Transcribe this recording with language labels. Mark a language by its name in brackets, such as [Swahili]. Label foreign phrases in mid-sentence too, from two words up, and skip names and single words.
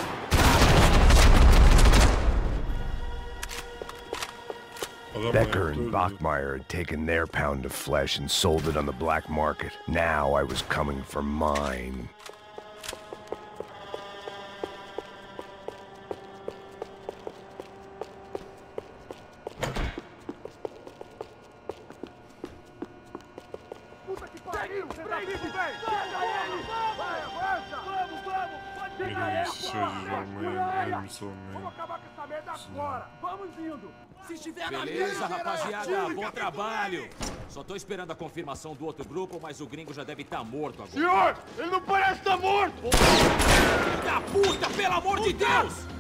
[English] Becker and Bachmeyer had taken their pound of flesh and sold it on the black market. Now I was coming for mine. [Portuguese] Puta que pariu! Você tá vivo, velho! Pega ele! Vai, avança! Vamos, vamos! Pode pegar [Turkish] Benim [Portuguese] ele! [Turkish] işi olmayı. [Portuguese] Vamos acabar com essa merda agora! Vamos indo! Se estiver na Beleza, minha, rapaziada, bom trabalho. Só tô esperando a confirmação do outro grupo, mas o gringo já deve estar morto agora. Senhor! Ele não parece estar morto! Filho da puta, pelo amor de Deus!